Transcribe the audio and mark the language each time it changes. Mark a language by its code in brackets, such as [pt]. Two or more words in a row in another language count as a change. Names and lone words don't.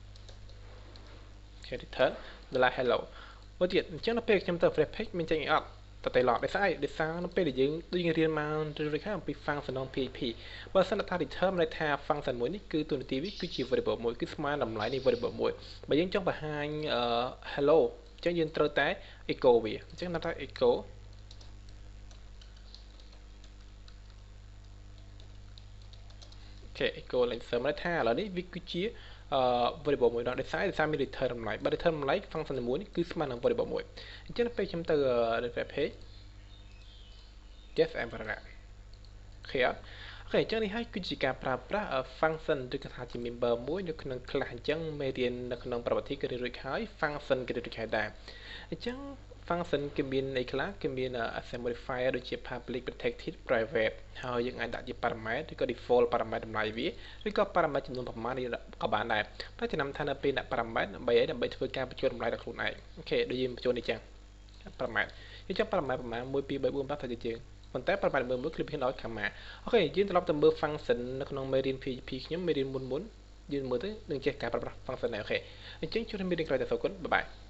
[km] អូខេ return $hello មួយទៀតអញ្ចឹងដល់ពេលខ្ញុំទៅ [en] refresh page [km] មានចេញអីអត់តែឡោះដោយសារនៅពេលដែលយើងដូចរៀនមកឬខាងអំពី function ក្នុង PHP បើសិនថា return ន័យថា function មួយនេះគឺទូនាទីវាគឺជា variable មួយគឺស្មើតម្លៃនៃ variable មួយបើយើងចង់បង្ហាញ hello អញ្ចឹងយើងត្រូវតែ echo វាអញ្ចឹងថា echo អូខេ echo ឡើងសើមន័យថាឥឡូវនេះវាគឺជា variable មួយដោយសារមាន return តម្លៃបើ return តម្លៃ function មួយនេះគឺស្មើនឹង variable មួយអញ្ចឹងពេលខ្ញុំទៅ [en] web page yes I'm right [km] ឃើញអត់អូ ខេអញ្ចឹងនេះហើយគឺជាការប្រើប្រាស់ function ឬក៏ថាជា member មួយនៅក្នុង class អញ្ចឹងមេរៀននៅក្នុងប្រវត្តិគឺរៀនរួចហើយ function គឺរៀនរួច ហើយដែរអញ្ចឹង function គឺមានអីខ្លះគឺមាន [en] assign modifier [km] ដូចជា [en] public protected private [km] ហើយយើងអាចដាក់ជា parameter ឬក៏ [en] default parameter [km] តម្លៃវាឬក៏ parameter ចំនួនប្រមាណក៏បានដែរតែចំណាំថានៅពេលដាក់ parameter ដើម្បីធ្វើការបញ្ចូលតម្លៃដល់ខ្លួនឯងអូខេដូចយើងបញ្ចូលនេះចឹង parameter យើងចង់ parameter ប្រមាណ1 2 3 4 5ទៅជាងប៉ុន្តែ parameter មួយគឺមានដល់ Khmer អូខេយើងត្រឡប់ទៅមើល function នៅក្នុងមេរៀន PHP ខ្ញុំមេរៀនមុនយើងមើលទៅនឹងចេះការប្រើប្រាស់ function ដែរអូខេអញ្ចឹងជួបគ្នាមេរៀនក្រោយទៅសូមគុណបាយបាយ